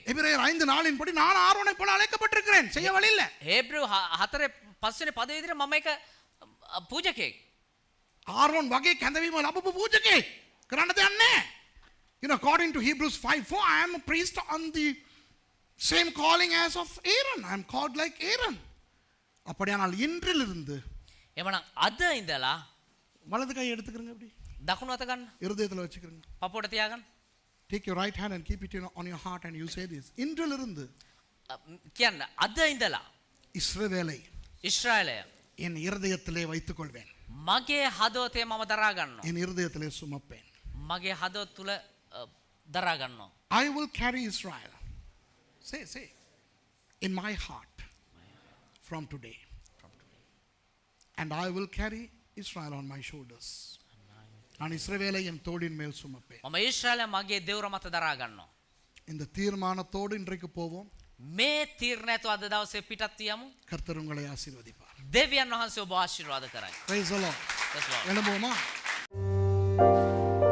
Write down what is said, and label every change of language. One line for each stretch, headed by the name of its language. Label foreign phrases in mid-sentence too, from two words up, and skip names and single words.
Tamil: எபிரேயர் 5:4 படி நான் ஆரோனை போல அழைக்கப்பட்டிருக்கிறேன். செய்ய வழி இல்ல.
Sinhala: හේබ්‍රු 4:5 පද විදිහට මම එක පූජකෙක් ආරෝන් වගේ කැඳවීම ලැබපු පූජකෙක්. කරන්න දෙයක් නැහැ.
English: You know, according to Hebrews 5:4, I am a priest on the same calling as of Aaron. I am called like Aaron.
Tamil: அப்படியானால் இன்றிலிருந்து
Sinhala: එමනම් අද ඉඳලා
Tamil: வலது கை எடுத்துக்கிறங்க அப்படி.
Sinhala: දකුණු අත ගන්න
Tamil: இருதயத்துல வச்சுக்கிறங்க.
Sinhala: පපුවට තියාගන්න
English: Take your right hand and keep it on your heart and you say this.
Tamil: இன்றிலிருந்து
Sinhala: කියන්න අද ඉඳලා
Tamil: இஸ்ரவேலை
Sinhala: ඊශ්‍රායලය
Tamil: என் இருதயத்திலே வைத்துக் கொள்வேன்.
Sinhala: මගේ හදවතේ මම දරා ගන්නවා
Tamil: என் இருதயத்திலே சுமப்பேன்.
Sinhala: මගේ හදවත තුල දරා ගන්නවා
English: I will carry Israel. Say. In my heart from today. And I will carry Israel on my shoulders.
Tamil: நான் இஸ்ரவேலை என் தோளின் மேல் சுமப்பேன்.
Sinhala: මම ඊශ්‍රායලය මගේ දෙවුර මත දරා ගන්නවා
Tamil: இந்த தீர்மானத்தோடு இன்றைக்கு போவோம்.
Sinhala: මේ තීරණයත් අද දවසේ පිටත් යමු
Tamil: கர்த்தர் உங்களை ஆசீர்வதிப்பார்.
Sinhala: දෙවියන් වහන්සේ ඔබ ආශිර්වාද කරයි
English: Praise the Lord. Praise the Lord.
Tamil: எழும்புவோமா?